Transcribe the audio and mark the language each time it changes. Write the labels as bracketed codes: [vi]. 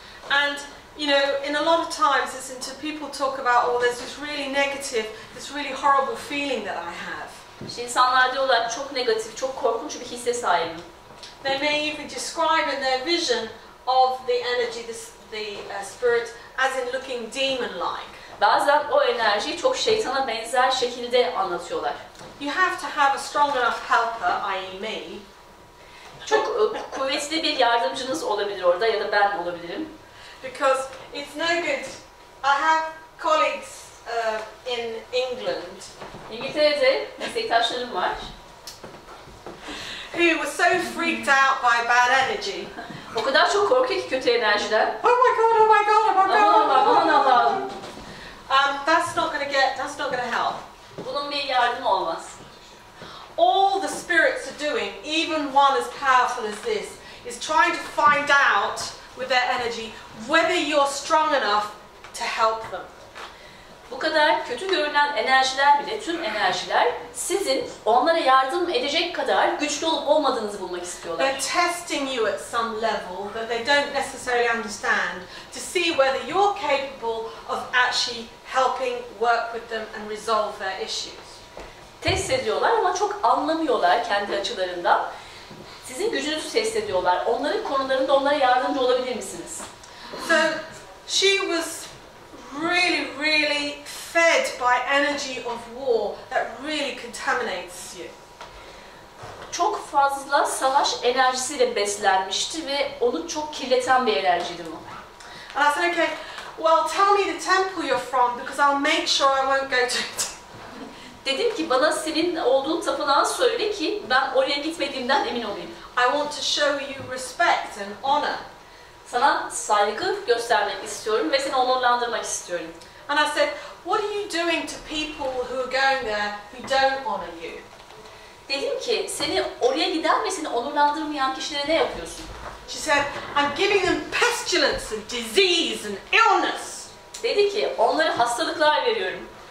[en] and you know, in a lot of times, listen to people talk about, oh, there's this really negative, this really horrible feeling that I have. [tr] işte insanlar diyorlar çok negatif, çok korkunç bir hisse sahibim. [en] They may even describe in their vision of the energy, the spirit, as in looking demon-like. [tr] Bazen o enerjiyi çok şeytana benzer şekilde anlatıyorlar. [en] You have to have a strong enough helper, i.e. me, [tr] Çok kuvvetli bir yardımcınız olabilir orada ya da ben olabilirim. [en] because it's no good. I have colleagues in England [tr] İngiltere'de meslektaşlarım var. [en] who were so freaked out by bad energy. [tr] O kadar çok korkuyor ki kötü enerjiden. [en] Oh my god, oh my god, oh my god. [tr] Aman Allah'ım, aman Allah'ım. [en] That's not going to help. [tr] Bunun bir yardımı olmaz. [en] All the spirits are doing, even one as powerful as this, is trying to find out with their energy whether you're strong enough to help them. [tr] Bu kadar kötü görünen enerjiler bile, tüm enerjiler sizin onlara yardım edecek kadar güçlü olup olmadığınızı bulmak istiyorlar. [en] They're testing you at some level that they don't necessarily understand to see whether you're capable of actually helping work with them and resolve their issues. [tr] Test ediyorlar ama çok anlamıyorlar kendi açılarından. Sizin gücünüzü test ediyorlar. Onların konularında onlara yardımcı olabilir misiniz? [en] So she was really fed by energy of war that really contaminates you. [tr] Çok fazla savaş enerjisiyle beslenmişti ve onu çok kirleten bir enerjiydi bu. [en] And I said, okay, well, tell me the temple you're from because I'll make sure I won't go to it. [tr] Dedim ki bana senin olduğun tapınağı söyle ki ben oraya gitmediğimden emin olayım. [en] I want to show you respect and honor. [tr] Sana saygı göstermek istiyorum ve seni onurlandırmak istiyorum. [en] And I said, what are you doing to people who are going there who don't honor you? [tr] Dedim ki seni oraya giden ve seni onurlandırmayan kişilere ne yapıyorsun? [en] She said, I'm giving them pestilence and disease and illness. [tr] Dedi ki onlara hastalıklar veriyorum.